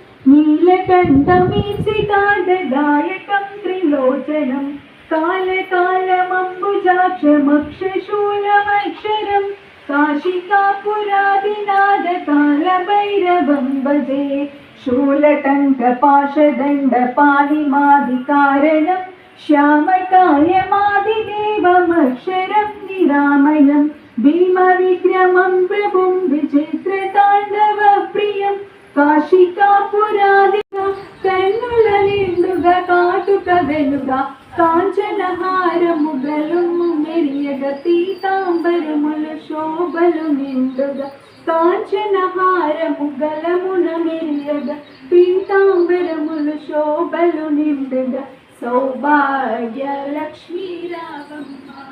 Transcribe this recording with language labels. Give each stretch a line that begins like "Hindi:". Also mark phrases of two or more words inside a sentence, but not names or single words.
Sanskrit: नीलकण्ठमीप्सितार्थदायकं त्रिलोचनं कालकालमम्बुजाक्षमक्षशूलमक्षरं काशिकापुरादिनाथ कालभैरवं भजे शूलटङ्कपाशदण्डपाणिमादिकारणं श्यामकायमादिदेवमक्षरं निरामयं भीमविक्रमं प्रभुं विचित्रताण्डवप्रियं
Telugu: काशिकापुरादिना కన్నుల నిండుగా కాటుక వెలుగా కాంచనహారముగలు మెరియగ పీతాంబరములు శోభలు నిండుగా కాంచనహారముగలమున మెరియగ పీతాంబరములు శోభలు నిండుగా సౌభాగ్య లక్ష్మీ రావమ్మ